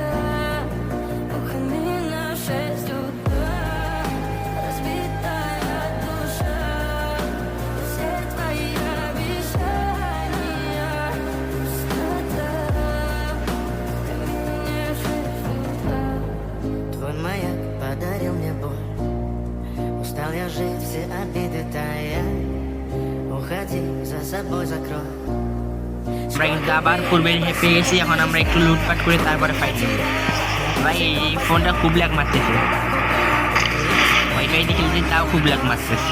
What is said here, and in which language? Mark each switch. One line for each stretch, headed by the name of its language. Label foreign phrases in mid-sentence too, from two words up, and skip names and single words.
Russian: У камина в 6 утра разбитая душа, все твои обещания. Твой маяк подарил мне боль, устал я жить, все обиды тая. Уходи, за собой закрой.
Bangla: আমরা কিন্তু আবার পূর্বে হেঁপে গেছি, এখন আমরা একটু লুটপাট করে তারপরে ফাইট করব। ভাই এই ফোনটা খুব ল্যাগ মারতেছে, ওয়াইফাই দিয়ে খেলছি তাও খুব ল্যাগ মারতেছে।